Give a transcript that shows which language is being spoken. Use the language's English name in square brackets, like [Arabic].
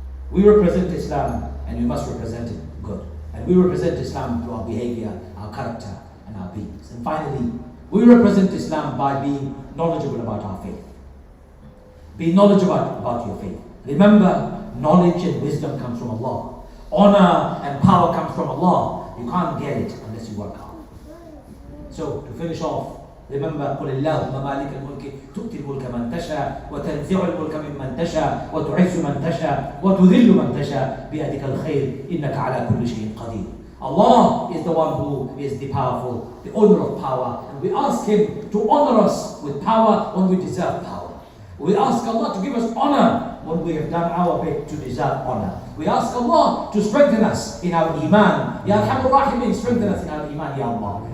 [English] We represent Islam, and we must represent it good. And we represent Islam through our behavior, our character, and our beings. And finally, we represent Islam by being knowledgeable about our faith. Be knowledgeable about your faith. Remember, knowledge and wisdom comes from Allah. Honor and power comes from Allah. You can't get it unless you work hard. So, to finish off, remember, [Arabic] قل اللهم مالك الملك تؤتي الملك من تشاء وتنزع الملك ممن تشاء وتعز من تشاء وتذل من تشاء بيدك الخير إنك على كل شيء قدير. [English] Allah is the one who is the powerful, the owner of power, and we ask Him to honor us with power when we deserve power. We ask Allah to give us honor when we have done our bit to deserve honor. We ask Allah to strengthen us in our iman. Ya Arhamar Rahimin, strengthen us in our iman, Ya Allah.